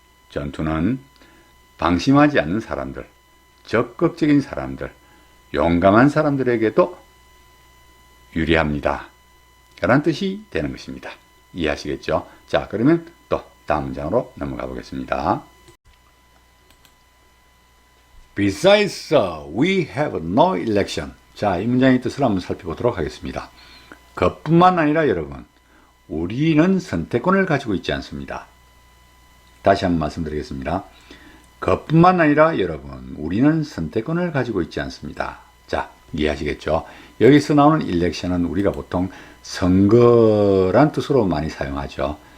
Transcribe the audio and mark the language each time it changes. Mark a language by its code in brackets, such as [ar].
[ko] 전투는 방심하지 않는 사람들, 적극적인 사람들, 용감한 사람들에게도 유리합니다. 라는 뜻이 되는 것입니다. 이해하시겠죠? 자, 그러면 또 다음 문장으로 넘어가 보겠습니다. [en] Besides, we have no election. [ko] 자, 이 문장의 뜻을 한번 살펴보도록 하겠습니다. 그뿐만 아니라 여러분, 우리는 선택권을 가지고 있지 않습니다. 다시 한번 말씀드리겠습니다. 그뿐만 아니라 여러분, 우리는 선택권을 가지고 있지 않습니다. 자, 이해하시겠죠? 여기서 나오는 일렉션은 우리가 보통 선거란 뜻으로 많이 사용하죠.